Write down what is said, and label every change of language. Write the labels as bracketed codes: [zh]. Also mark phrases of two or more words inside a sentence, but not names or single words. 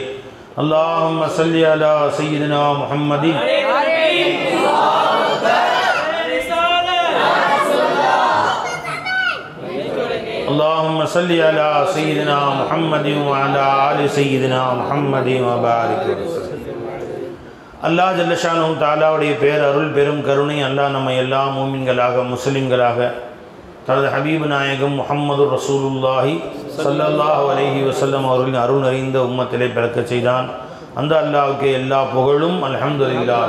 [ar] اللهم صل على سيدنا محمد اللهم صل على سيدنا محمد وعلى آل سيدنا محمد وبارك وسلم. الله جل شأنه تعالى [ta] பேரருள் பெரும் கருணை அல்லாஹ் நம்ம எல்லா மூமின்களாக முஸ்லிம்களாக தனது ஹபீப் நாயகம் [ar] محمد رسول الله صلى الله عليه وسلم [ta] அவர்களின் அருள் நிறைந்த உம்மத்திலே பிறக்கச் செய்தான். அந்த அல்லாஹ்வுக்கு எல்லா புகழும் அல்ஹம்துலில்லாஹ்.